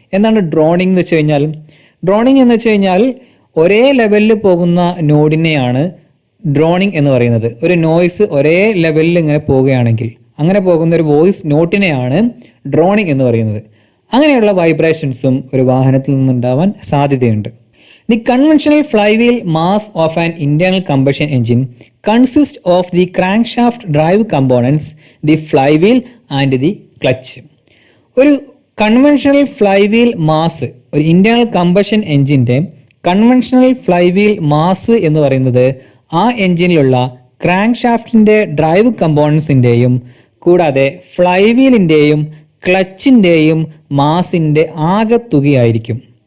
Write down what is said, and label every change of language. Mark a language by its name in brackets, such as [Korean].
[Malayalam] എന്താണ് ഡ്രോണിങ് എന്ന് വെച്ച് കഴിഞ്ഞാൽ? ഡ്രോണിങ് എന്ന് വെച്ച് കഴിഞ്ഞാൽ ഒരേ ലെവലിൽ പോകുന്ന നോഡിനെയാണ് ഡ്രോണിങ് എന്ന് പറയുന്നത്. ഒരു നോയ്സ് ഒരേ ലെവലിൽ ഇങ്ങനെ പോവുകയാണെങ്കിൽ അങ്ങനെ പോകുന്ന ഒരു വോയിസ് നോട്ടിനെയാണ് ഡ്രോണിങ് എന്ന് പറയുന്നത്. അങ്ങനെയുള്ള വൈബ്രേഷൻസും ഒരു വാഹനത്തിൽ നിന്നുണ്ടാവാൻ സാധ്യതയുണ്ട്. [English] The conventional flywheel mass of an internal combustion engine consists of the crankshaft drive components, the flywheel and the clutch. [Malayalam] ഒരു കൺവെൻഷണൽ ഫ്ലൈവീൽ മാസ്, ഒരു ഇന്റേണൽ കമ്പഷൻ എഞ്ചിൻ്റെ കൺവെൻഷണൽ ഫ്ലൈവീൽ മാസ് എന്ന് പറയുന്നത് ആ എഞ്ചിനിലുള്ള ക്രാങ്ക് ഷാഫ്റ്റിൻ്റെ ഡ്രൈവ് കമ്പോണൻസിൻ്റെയും കൂടാതെ ഫ്ലൈവീലിൻ്റെയും ക്ലച്ചിൻ്റെയും മാസിൻ്റെ ആകെത്തുകയായിരിക്കും.